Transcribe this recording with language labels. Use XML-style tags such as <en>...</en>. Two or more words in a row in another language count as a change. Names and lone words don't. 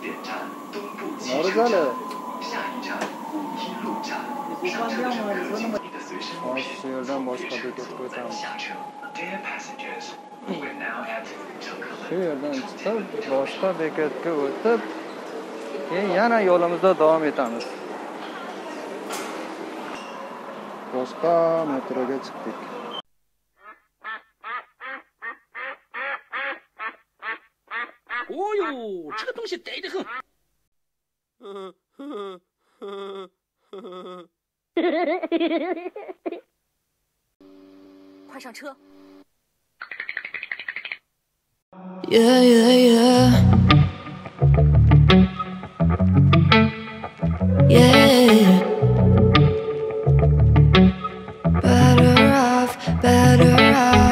<uz>Hozir shu yerdan boshqa bekatga o'tamiz. Shu yerdan chiqib, boshqa bekatga o'tib, keyin yana yo'limizda davom etamiz. Boshqa metroga chiqdik.</uz> <zh>Oyo, 这个东西呆得很。快上车。</zh> <en>Yeah, yeah, yeah. Yeah. Better off.</en>